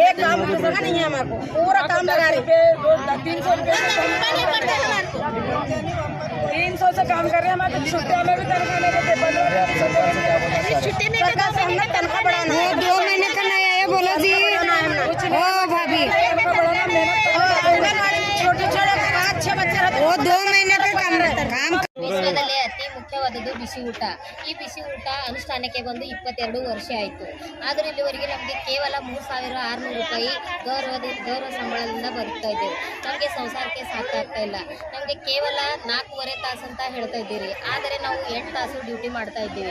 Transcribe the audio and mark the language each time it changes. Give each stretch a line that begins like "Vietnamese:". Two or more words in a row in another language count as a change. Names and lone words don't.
Hindi: एक काम दूसरा नहीं है हमारे को पूरा काम लगा रही 300 रुपये 300 से काम कर रहे हैं। हमारे छुट्टियों में भी तनख्वाह ले लेते छुट्टी में हमने तनख्वाह बढ़ाना है। 2 महीने का नहीं आया बोलो जी ओ भाभी छोटे छोटे 5-6 बच्चे रहते वो 2 महीने का काम
Kannada: ವಿಶ್ವದಲ್ಲೇ ಅತಿ ಮುಖ್ಯವಾದದ್ದು ಬಿಸಿ ಊಟ. ಈ ಬಿಸಿ ಊಟ ಅನುಷ್ಠಾನಕ್ಕೆ ಬಂದು 22 ವರ್ಷ ಆಯಿತು. ಆದರೂ ಇಲ್ಲಿವರೆಗೆ ನಮಗೆ ಕೇವಲ 3600 ರೂಪಾಯಿ ಗೌರವ ಸಂಬಳದಿಂದ ಬದುಕ್ತಾ ಇದ್ದೇವೆ. ನಮಗೆ ಸಂಸಾರಕ್ಕೆ ಸಾಕಾಗ್ತಾ ಇಲ್ಲ. ನಮಗೆ ಕೇವಲ 4.5 ತಾಸು ಅಂತ ಹೇಳ್ತಾ ಇದ್ದೀರಿ, ಆದರೆ ನಾವು 8 ತಾಸು ಡ್ಯೂಟಿ ಮಾಡ್ತಾ ಇದ್ದೀವಿ.